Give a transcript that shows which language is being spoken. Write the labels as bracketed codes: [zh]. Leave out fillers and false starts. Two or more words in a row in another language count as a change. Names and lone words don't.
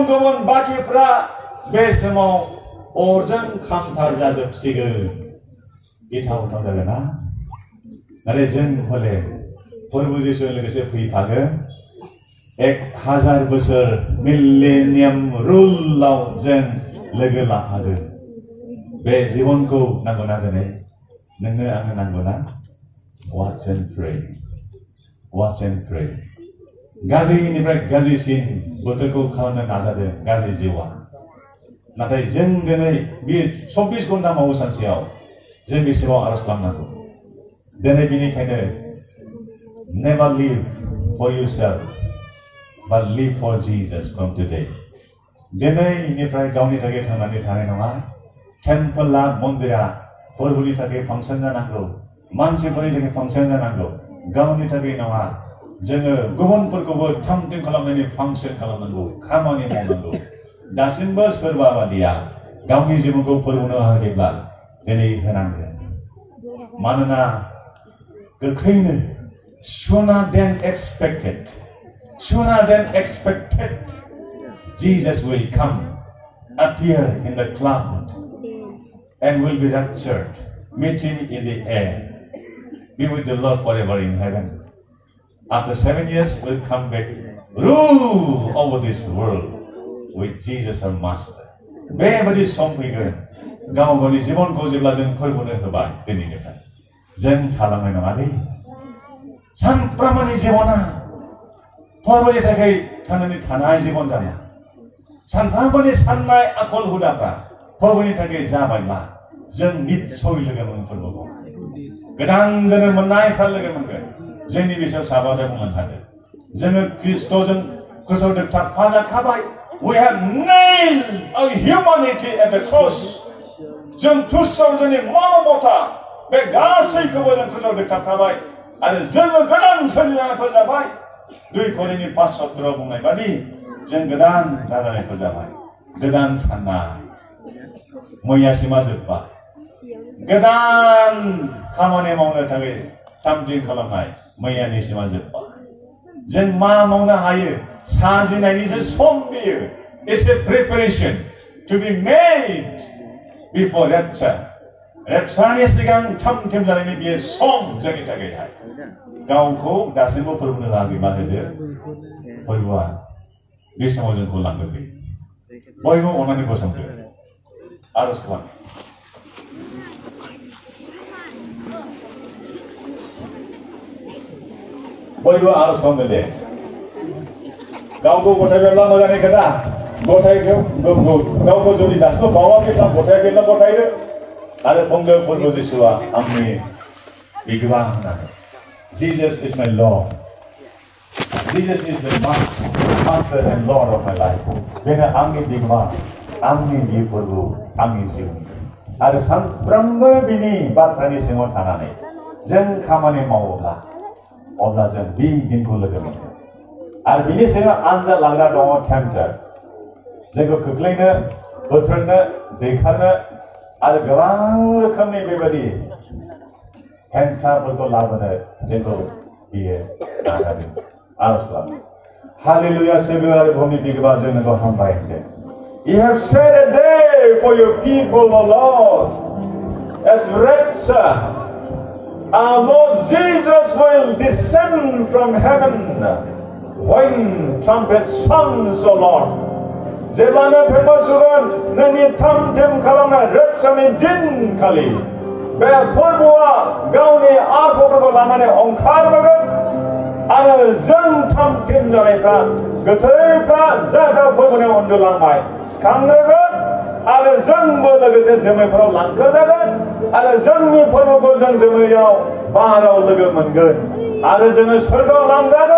[brx] गुबुन बाकिफ्रा बे समाव अरजों खामथार जाजोबसिगोन गिथावथाव जागोन ना आरो जों हले फोरबो जिसुजों लोगोसे फैफागोन 1000 बोसोर मिलेनियाम रुलाव जों लोगो लाफागोन बे जिबनखौ नांगौना दिनै नोंनो आंनो नांगौना [en] watch and [brx] pray गाज्रिनिफ्राय गाज्रिसिन बोथोरखौ खालामनो नाजादों गाज्रि जिउआ नाथाय जों दिनै बे 24 घन्टा मावो सानसेयाव जों बेसेबां आरज खालामनांगौ दिनै बेनिखायनो [en] never live for yourself but live for Jesus from [brx] today दिनैनिफ्राय गावनि थाखाय थांनानै थानाय नङा टेम्पला मन्दिरा फोरबोनि थाखाय फांसन जानांगौ मानसिफोरनि थाखाय फांसन जानांगौ गावनि थाखाय नङा जोङो गुबुनफोरखौबो थाम-थिम खालामनायनि फांसन खालामनांगौ खामानि मावनांगौ दासिमबो सोरबा बादिया गावनि जिबनखौ फोरबोनो हायोब्ला दिनै होनांगोन मानोना गोख्रैनो [en] sooner than expected Jesus will come appear in the cloud and will be raptured meet him in the air be with the Lord forever in heaven after 7 years will come back rule over this world with Jesus our master [brx] बेबादि सम फैगोन गाव गावनि जिबनखौ जेब्ला जों फोरबोनो होबाय दिनैनिफ्राय जों थालांनाय नङा दे सानफ्रोमबोनि जिबना फोरबोनि थाखाय थांनानै थानाय जिबन जाना सानफ्रोमबोनि साननाय आखल हुदाफ्रा फोरबोनि थाखाय जाबायब्ला जों निस्सय लोगो मोनगोन फोरबोखौ गोदान जोनोम मोननायफ्रा लोगो मोनगोन जोंनि बिसोर साबादो बुंनो हागोन जोङो ख्रिस्ट'जों थाफाजाखाबाय [en] we have nailed our humanity at the cross [brx] जों क्रुसाव जोंनि मानबता बे गासैखौबो जों क्रुसाव थाफाखाबाय आरो जोङो गोदान सोलिनायफोर जाबाय 2 करिन्थि 5:17 बुंनाय बादि जों गोदान जानायफोर जाबाय गोदान साननाय मैयासिमा जोब्बाय गोदान खामानि मावनो थाखाय थाम-थिम खालामनाय मैयानि सिमा जोब्बाय जों मा मावनो हायो साजिनायनिसो सम बेयो [en] it's a preparation to be made before rapture [brx] सिगां थाम-थिम जानायनि बेयो सम जोंनि थाखायहाय गावखौ दासिमबो फोरबोनो लागै बाहायदो फोरबोआ बे समाव जोंखौ लांगोन बयबो अननानै गसंदो आरज खालाम बयबो आरज खालामदो दे गावखौ गथायब्ला मोजांनि खोथा गावखौ जुदि दासिमबो बावाखैब्ला गथायाखैब्ला गथायदो आरो बुंदो प्रभु जिसुआ आंनि बिगोमा होननानै [en] Jesus is my Lord. Jesus is the Master and Lord of my life. [brx] बेनो आंनि बिगोमा आंनि जिउ प्रभु आंनि जिउनि आरो सानफ्रोमबो बिनि बाथ्रानि सिङाव थानानै जों खामानि मावोब्ला अब्ला जों बे दिनखौ लोगो मोनगोन आरो बिनि सिङाव आनजाद लाग्रा दङ टेम्पटार जोंखौ खोख्लैनो बोथ्रोदनो दैखारनो आरो गोबां रोखोमनि बेबायदि हेंथाफोरखौ लाबोनो जोंखौ बियो नाजादों आरज खालामो हालेलुया सोरगो आरो बुहुमनि बिगोमा जों नोंखौ हामबाय होनदों [en] You have set a day for your people, O Lord, as read, sir. Our Lord Jesus will descend from heaven when trumpet sounds, O Lord. [brx] जेब्लानो फेमसुगोन नोंनि थाम-थिम खालामनाय रेबसानि दिन खालि बे फोरबोआ गावनि आखुफोरखौ लानानै ओंखारबोगोन आरो जों थाम-थिम जानायफ्रा गोथैफ्रा जायफ्रा फोरबोआव उन्दुलांबाय सिखांगोन आरो जोंबो लोगोसे जोमैफोराव लांखोजागोन आरो जोंनि फोरबोखौ जों जोमैयाव बाराव लोगो मोनगोन आरो जोङो सोरगोआव लांजागोन